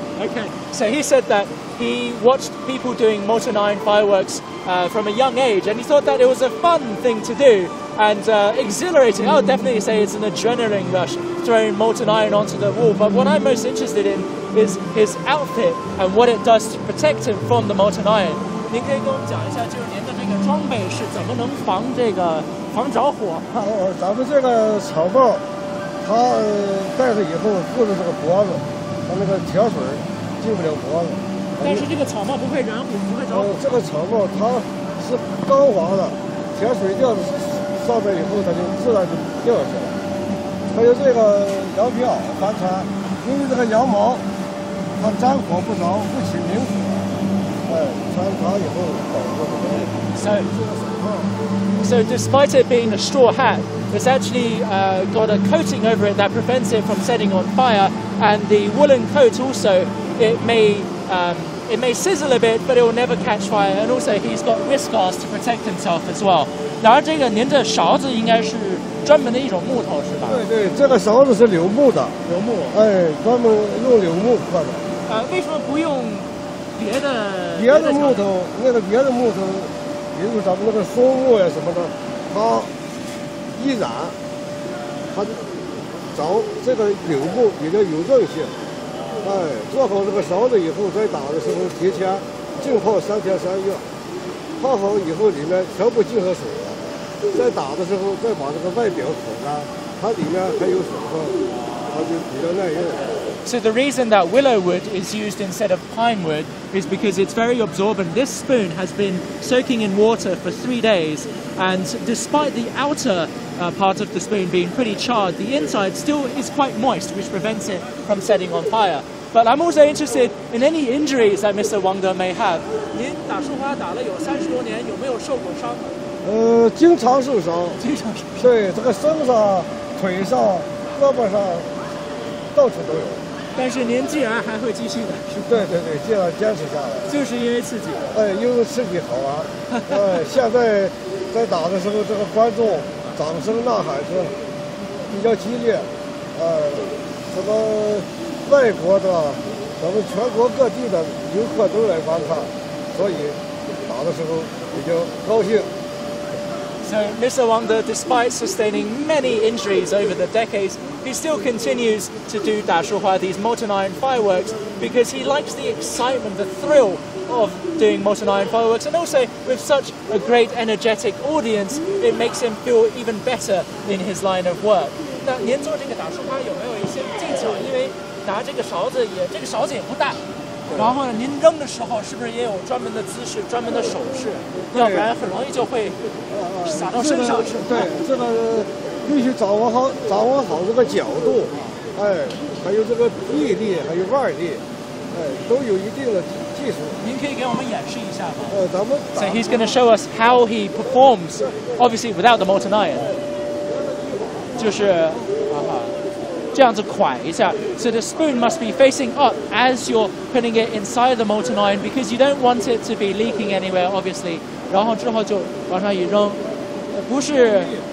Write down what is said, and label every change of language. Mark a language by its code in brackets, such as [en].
[en] Okay, so he said that he watched people doing molten iron fireworks from a young age, and he thought that it was a fun thing to do and exhilarating. I would definitely say it's an adrenaline rush throwing molten iron onto the wall. But what I'm most interested in is his outfit and what it does to protect him from the molten iron. [zh] 您可以跟我们讲一下，就是您的这个装备是怎么能防着火？咱们这个草帽，它戴着以后护着这个脖子，它那个铁水进不了脖子。但是这个草帽不会燃火，不会着火。这个草帽它是钢簧的，铁水掉上面以后，它就自然就掉下来。还有这个羊皮袄反穿，因为这个羊毛它沾火不着，不起明火。穿它以后保护这个。 [en] So despite it being a straw hat, it's actually got a coating over it that prevents it from setting on fire, and the woolen coat also, it may sizzle a bit, but it will never catch fire, and also he's got wrist guards to protect himself as well. [zh] 然而这个您的勺子应该是专门的一种木头是吧？对，这个勺子是柳木的。柳木。专门用柳木刻的。为什么不用别的木头？别的木头。比如咱们那个松木呀什么的，它一燃，它找这个柳木比较有韧性。做好这个勺子以后，再打的时候提前浸泡3天3夜，泡好以后里面全部进合水了，再打的时候再把这个外表口干，它里面还有水分，它就比较耐用。 [en] So the reason that willow wood is used instead of pine wood is because it's very absorbent. This spoon has been soaking in water for 3 days, and despite the outer part of the spoon being pretty charred, the inside still is quite moist, which prevents it from setting on fire. But I'm also interested in any injuries that Mr. Wang De may have. [zh] 您打树花打了有30多年，有没有受过伤？经常受伤，经常受伤。对，这个身上、腿上、胳膊上，到处都有。但是您既然还会继续打，对对对，这样坚持下来，就是因为刺激。因为刺激好玩。现在在打的时候，这个观众掌声呐喊声比较激烈，什么外国的，咱们全国各地的游客都来观看，所以打的时候比较高兴。 [en] So Mr. Wang De, despite sustaining many injuries over the decades, he still continues to do 打树花, these molten iron fireworks, because he likes the excitement, the thrill of doing molten iron fireworks, and also with such a great energetic audience, it makes him feel even better in his line of work. [zh] 那您做这个打树花有没有一些技巧？因为拿这个勺子也不大。然后呢，您扔的时候是不是也有专门的姿势、专门的手势？要不然很容易就会洒到身上去。对，这个必须掌握好这个角度，还有这个臂力，还有腕力，都有一定的技术。您可以给我们演示一下吗？咱们 [en] So he's going to show us how he performs, obviously without the molten iron. [zh] 就是这样子蒯一下 [en] so the spoon must be facing up as you're putting it inside the molten iron because you don't want it to be leaking anywhere, obviously. [zh] 然后之后就往上一扔，不是